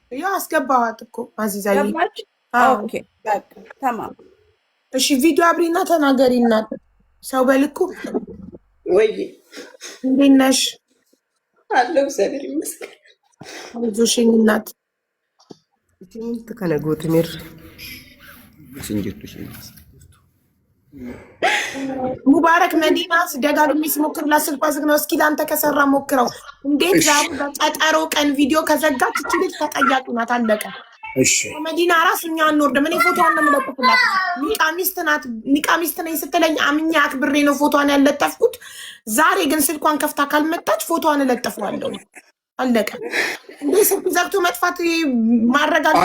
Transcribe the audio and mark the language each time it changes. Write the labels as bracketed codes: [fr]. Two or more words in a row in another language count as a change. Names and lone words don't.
[am] ያው አስገባዋት እኮ አዚዛዬ። ኦኬ በቃ ተማም። እሺ ቪዲዮ አብሪና ተናገሪና ሰው በልኩ ወይ እንዴት ነሽ? አለው እግዚአብሔር ይመስገን። ብዙሽኝ እናት [om] Itti kana gootimeerra. Isin jirtu isheen. [am] ሙባረክ መዲናስ ደጋግሜ ስሞክርላት ስልኳ ዝግ ነው። እስኪ ለአንተ ከሰራ ሞክረው። እንዴት ዛሬ በቀጠሮ ቀን ቪዲዮ ከዘጋች እቺ ልጅ ተጠያቂ ናት። አለቀ። እሺ መዲና ራስ እኛ አንወርድም። እኔ ፎቶዋን ነው የምለጥፍላት። ኒቃሚስት ነኝ ስትለኝ አምኜ አክብሬ ነው ፎቶዋን ያለጠፍኩት። ዛሬ ግን ስልኳን ከፍታ ካልመጣች ፎቶዋን እለጥፈዋለሁ። አለቀ። እንዴ ስልክ ዘግቶ መጥፋት ማረጋገጥ።